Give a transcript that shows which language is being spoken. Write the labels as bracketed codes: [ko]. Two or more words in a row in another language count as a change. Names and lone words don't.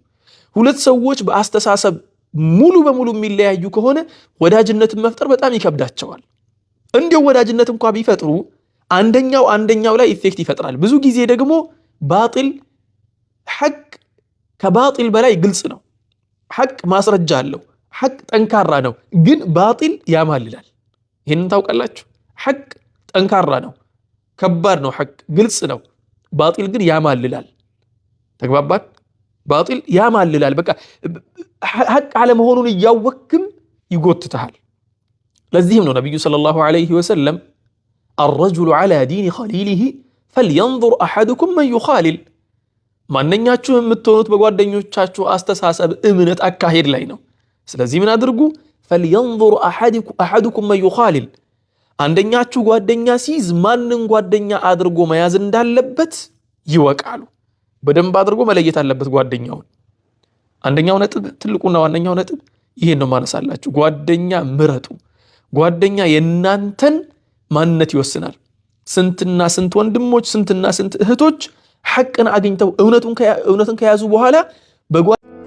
[am] ሁለት ሰዎች በአስተሳሰብ ሙሉ በሙሉ የሚለያዩ ከሆነ ወዳጅነትን መፍጠር በጣም ይከብዳቸዋል። እንዲያው ወዳጅነት እንኳ ቢፈጥሩ አንደኛው ላይ ኢፌክት ይፈጥራል። ብዙ ጊዜ ደግሞ ባጢል ሐቅ ከባጢል በላይ ግልጽ ነው። ሐቅ ማስረጃ አለው፣ ሐቅ ጠንካራ ነው፣ ግን ባጢል ያማልላል። ይህንን ታውቃላችሁ። ሐቅ ጠንካራ ነው፣ ከባድ ነው። ሐቅ ግልጽ ነው። ባጢል ግን ያማልላል። ተግባባን? ባጢል ያማልላል። በቃ ሐቅ አለመሆኑን እያወቅም ይጎትታል። ለዚህም ነው ነብዩ [ar] صلى الله عليه وسلم الرجل على دين خليله فلينظر أحدكم من يخالل [am] ማንኛችሁ የምትሆኑት በጓደኞቻችሁ አስተሳሰብ እምነት አካሄድ ላይ ነው። ስለዚህ ምን አድርጉ? [ar] فلينظر أحدكم من يخالل [am] አንደኛችሁ ጓደኛ ሲይዝ ማንን ጓደኛ አድርጎ መያዝ እንዳለበት ይወቃሉ። በደንብ አድርጎ መለየት አለበት ጓደኛውን። አንደኛው ነጥብ ትልቁና ዋነኛው ነጥብ ይሄን ነው ማነሳላችሁ። ጓደኛ ምረጡ። ጓደኛ የናንተን ማንነት ይወስናል። ስንትና ስንት ወንድሞች ስንትና ስንት እህቶች ሐቅን አግኝተው እውነትን ከያዙ በኋላ